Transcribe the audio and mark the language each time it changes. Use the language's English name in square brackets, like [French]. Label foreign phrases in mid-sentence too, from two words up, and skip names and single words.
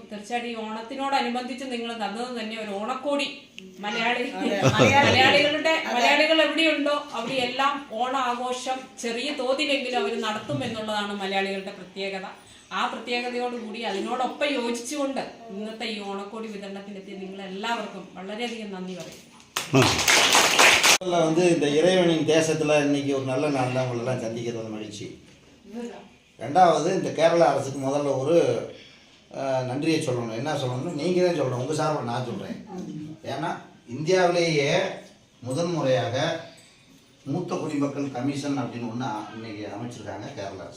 [Malayalam] തീർച്ചയായിട്ടും ഈ ഓണത്തിനോടനുബന്ധിച്ച് നിങ്ങൾ തന്നത് തന്നെ ഒരു ഓണക്കോടി മലയാളികൾ എവിടെയുണ്ടോ അവിടെയെല്ലാം ഓണാഘോഷം ചെറിയ തോതിലെങ്കിലും അവർ നടത്തും എന്നുള്ളതാണ് മലയാളികളുടെ പ്രത്യേകത. ആ പ്രത്യേകതയോടുകൂടി അതിനോടൊപ്പം യോജിച്ചുകൊണ്ട് ഇന്നത്തെ ഈ ഓണക്കോടി വിതരണത്തിനെത്തിയ നിങ്ങളെല്ലാവർക്കും വളരെയധികം നന്ദി പറയും. [Tamil] இந்த இறைவனின் தேசத்தில் இன்னைக்கு ஒரு நல்ல நாள் தான் உங்களெல்லாம் சந்திக்கிறது மகிழ்ச்சி. ரெண்டாவது இந்த கேரளா அரசுக்கு முதல்ல ஒரு நன்றியை சொல்லணும். என்ன சொல்லணும், நீங்கள் தான் சொல்லணும், உங்கள் சார்பில் நான் சொல்கிறேன். ஏன்னா இந்தியாவிலேயே முதன்முறையாக மூத்த குடிமக்கள் கமிஷன் அப்படின்னு ஒன்று இன்னைக்கு அமைச்சிருக்காங்க கேரளா அரசு.